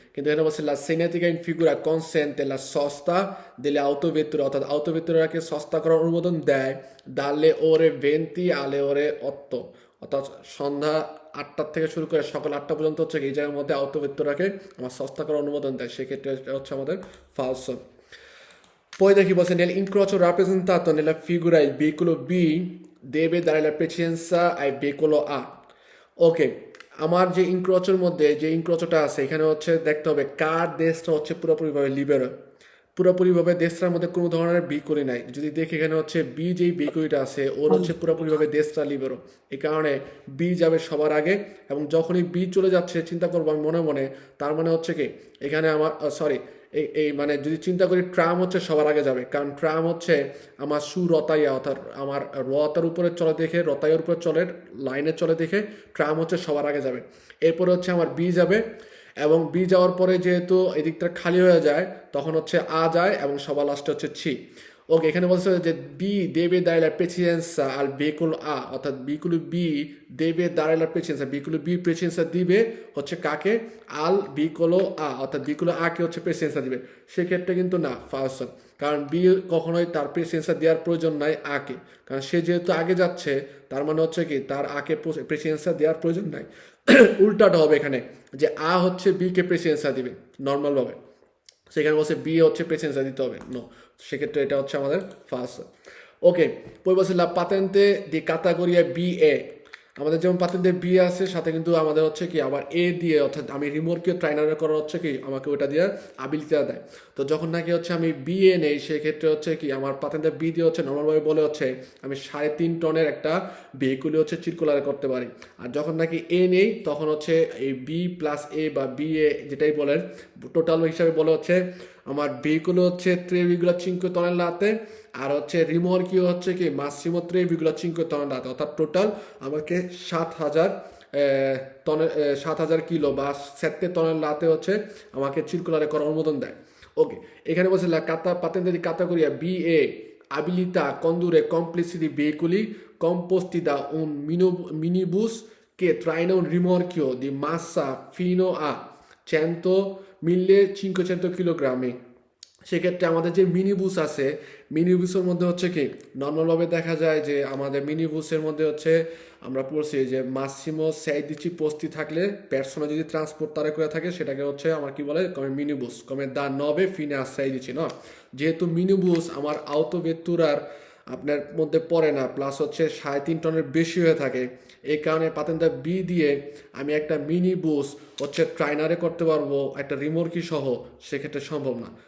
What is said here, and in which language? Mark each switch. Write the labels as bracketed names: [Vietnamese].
[Bangla] কিন্তু এখানে বলছে [Italian] la cinetica in figura consente la sosta delle autovetture, [Bangla] অর্থাৎ autovettureকে সস্তা করার অনুমোদন দেয় [Italian] dalle ore 20 alle ore 8, [Bangla] অর্থাৎ সন্ধ্যা 8টার থেকে শুরু করে সকাল 8টা পর্যন্ত হচ্ছে এই জায়গার মধ্যে autovettureকে আমার সস্তা করার অনুমোদন দেয়, সেক্ষেত্রে এটা হচ্ছে আমাদের falso. [Italian] Poi da chi base nell'incrocio rappresentato nella figura il veicolo B deve dare la precedenza al veicolo A. [Bangla] ওকে, আমার যে ইনক্রোচের মধ্যে যে ইনক্রোচটা আছে এখানে হচ্ছে দেখতে হবে কার দেশটা হচ্ছে পুরোপুরিভাবে লিবেরো, পুরোপুরিভাবে দেশটার মধ্যে কোনো ধরনের বিকুলি নাই। যদি দেখি এখানে হচ্ছে বি যেই বিকুলিটা আছে ওর হচ্ছে পুরোপুরিভাবে দেশটা লিবেরো, এই কারণে বি যাবে সবার আগে এবং যখনই বি চলে যাচ্ছে চিন্তা করবো আমি মনে মনে, তার মানে হচ্ছে কি এখানে আমার সরি এই মানে যদি চিন্তা করি ট্রাম হচ্ছে সবার আগে যাবে, কারণ ট্রাম হচ্ছে আমার সুরতাইয়া অর্থাৎ আমার রতার উপরে চলে দেখে রতাইয়ের উপরে চলে লাইনে চলে দেখে ট্রাম হচ্ছে সবার আগে যাবে। এরপরে হচ্ছে আমার বি যাবে এবং বি যাওয়ার পরে যেহেতু এদিকটা খালি হয়ে যায় তখন হচ্ছে আ যায় এবং সবার লাস্টে হচ্ছে ছি। ওকে, এখানে বলছে যে B [Italian] deve dare la precedenza al veicolo A, [Bangla] অর্থাৎ [Italian] veicolo B deve dare la precedenza, [Bangla] veicolo B precedenza দিবে হচ্ছে কাকে, আল veicolo A, অর্থাৎ veicolo A কে হচ্ছে precedenza দিবে। সেক্ষেত্রে কিন্তু না, ফালস, কারণ বি কখনোই তার precedenza দেওয়ার প্রয়োজন নাই আকে, কারণ সে যেহেতু আগে যাচ্ছে তার মানে হচ্ছে কি তার আকে precedenza দেওয়ার প্রয়োজন নাই। উল্টাটা হবে এখানে যে আ হচ্ছে বি কে precedenza দিবে নর্মালভাবে, সেখানে বলছে বি হচ্ছে প্রেসেন্সা দিতে হবে, নো, সেক্ষেত্রে এটা হচ্ছে আমাদের ফার্স্ট। ওকে, পরে বলছে লা পাতেন্তে দি ক্যাটাগরিয়া বি এ, আমাদের যেমন পাতেন্তে বি আছে সাথে কিন্তু আমাদের হচ্ছে কি আবার এ দিয়ে, অর্থাৎ আমি রিমোটকে ট্রাইনারে করা হচ্ছে কি আমাকে ওটা দিয়ে আবিলিটিটা দেয়। তো যখন নাকি হচ্ছে আমি বি এ নেই সেক্ষেত্রে হচ্ছে কি আমার পাতেন্তে বি দিয়ে হচ্ছে নর্মালভাবে বলে হচ্ছে আমি 3.5 টনের একটা ভেহিকুলি হচ্ছে চিরকুলারে করতে পারি। আর যখন নাকি এ নেই তখন হচ্ছে এই বি প্লাস এ বা বি এ যেটাই বলেন টোটাল হিসাবে বলে হচ্ছে আমার ভেহিকুল হচ্ছে 3,5 tonnellate আর হচ্ছে রিমোর্কিও হচ্ছে কি মাসিমো 3,5 tonnellate, অর্থাৎ টোটাল আমাকে 7,000 কিলো বা 7 tonnellate হচ্ছে আমাকে চিরকুলারে করার অনুমোদন দেয়। [Italian] ওকে, এখানে বলছে la patente di categoria BE abilita a condurre complessi di veicoli composti da un minibus che traina un rimorchio di massa fino a 100-1.500 kilogrammi। [Bangla] সেক্ষেত্রে আমাদের যে মিনি বুস আছে মিনি বুসের মধ্যে হচ্ছে কি নর্মালভাবে দেখা যায় যে আমাদের মিনি বুসের মধ্যে হচ্ছে আমরা পড়ছি যে মাসিমো 16 posti থাকলে persona যদি ট্রান্সপোর্টারে করে থাকে সেটাকে হচ্ছে আমার কি বলে কমে মিনি বুস কমে দা 9 fine a 16, না, যেহেতু মিনি বুস আমার autovetturar আপনার মধ্যে পড়ে না প্লাস হচ্ছে 3.5 টনের বেশি হয়ে থাকে, এই কারণে পাতেন্টা বি দিয়ে আমি একটা মিনি বুস হচ্ছে ট্রাইনারে করতে পারবো একটা রিমোর্কি সহ, সেক্ষেত্রে সম্ভব না।